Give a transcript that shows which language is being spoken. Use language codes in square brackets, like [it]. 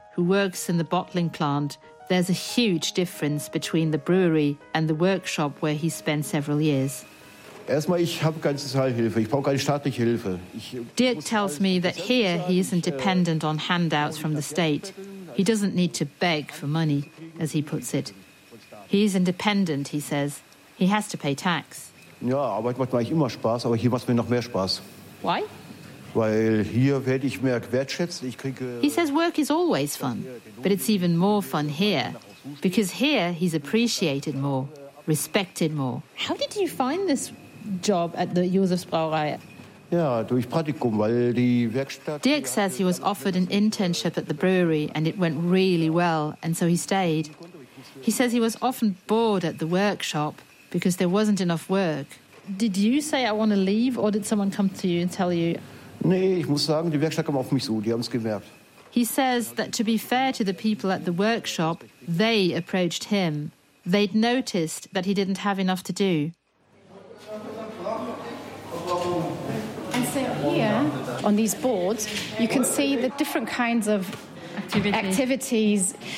[en] who works in the bottling plant, there's a huge difference between the brewery and the workshop where he spent several years. Dirk tells me that here he isn't dependent on handouts from the state. He doesn't need to beg for money, as he puts it. He is independent, he says. He has to pay tax. [de] Ja, Arbeit macht mir eigentlich immer Spaß, aber hier macht es mir noch mehr Spaß. [en] Why? [de] Weil hier werde ich mehr wertschätzt. Ich kriege. [en] He says work is always fun, but it's even more fun here, because here he's appreciated more, respected more. How did you find this job at the Josefsbrauerei? [de] Ja, durch Praktikum, weil die Werkstatt. [en] Dirk says he was offered an internship at the brewery and it went really well, and so he stayed. He says he was often bored at the workshop because there wasn't enough work. Did you say I want to leave, or did someone come to you and tell you? [de] Nee, ich muss sagen, die Werkstatt kam auf mich zu, die haben es gemerkt. [en] He says that to be fair to the people at the workshop, they approached him. They'd noticed that he didn't have enough to do. And so here, on these boards, you can see the different kinds of activities.